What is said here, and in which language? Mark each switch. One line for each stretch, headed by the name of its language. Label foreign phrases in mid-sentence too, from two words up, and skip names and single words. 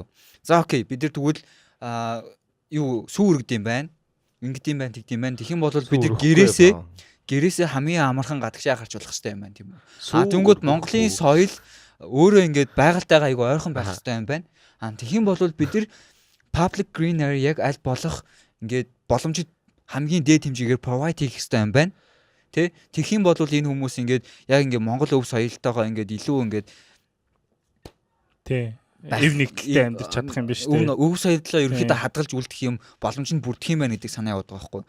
Mongolian: За окей бид нар тэгвэл юу сүүр гэдэг юм байна. Ингэдэм байна тэгдэм байна. Тэгэх юм бол бид нар гэрээсээ хамгийн амархан гадагшаа гарч болох ёстой юм байна тийм үү. Тэнгүүд Монголын соёл өөрөө ингээд байгальтайгаа айгүй ойрхон байх ёстой юм байна. Тэгэх юм бол бид нар
English: public green area
Mongolian: яг аль болох ингээд боломжит хамгийн дээд хэмжээгээр provide хийх хэрэгтэй юм байна. Тэгэх юм бол энэ хүмүүс ингээд яг ингээд Монгол өв соёлтойгоо ингээд илүү ингээд эв нэгдэлтэй амьдарч чадах юм биш үү? Өв соёлоо ерөнхийдөө хадгалж үлдэх юм боломж нь бүрдэх юм байна гэдэг санаа яваад байгаа байхгүй.